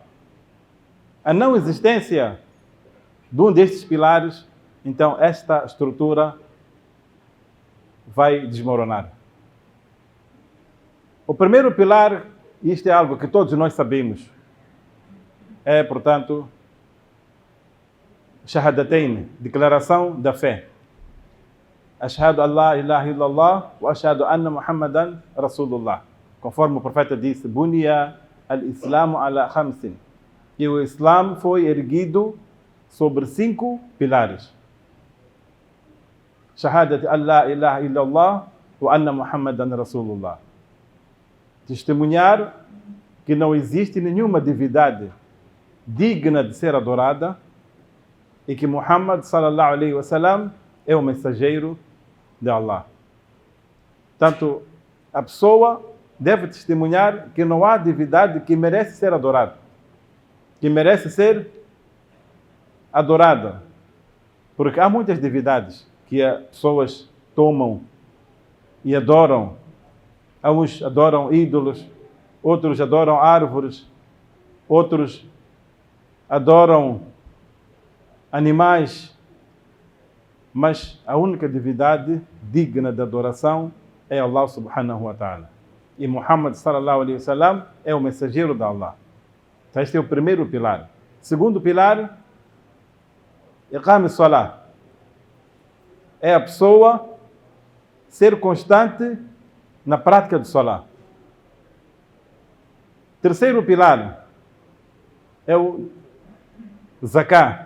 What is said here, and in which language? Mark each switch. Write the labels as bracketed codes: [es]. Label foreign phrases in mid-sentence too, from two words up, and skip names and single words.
[pt] A não existência de um destes pilares, então esta estrutura vai desmoronar. O primeiro pilar, e isto é algo que todos nós sabemos, é, portanto, Shahadatain, declaração da fé. [ar] أشهد أن لا إله إلا الله وأشهد أن محمدا رسول الله. [pt] Conforme o profeta disse, [ar] بني الإسلام على خمس. [pt] E o Islã foi erguido sobre 5 pilares. [ar] شهادة أن لا إله إلا الله وأن محمدا رسول الله. [pt] Testemunhar que não existe nenhuma divindade digna de ser adorada e que Muhammad [ar] صلى الله عليه وسلم [pt] é o mensageiro de Allah. Portanto, a pessoa deve testemunhar que não há divindade que merece ser adorada, que merece ser adorada, porque há muitas divindades que as pessoas tomam e adoram. Uns adoram ídolos, outros adoram árvores, outros adoram animais, mas a única divindade digna de adoração é Allah [ar] سبحانه وتعالى. [pt] E Muhammad [ar] صلى الله عليه وسلم [pt] é o mensageiro de Allah. Então este é o primeiro pilar. Segundo pilar, [ar] إقام الصلاة. [pt] É a pessoa ser constante na prática do salah. Terceiro pilar é o Zakah.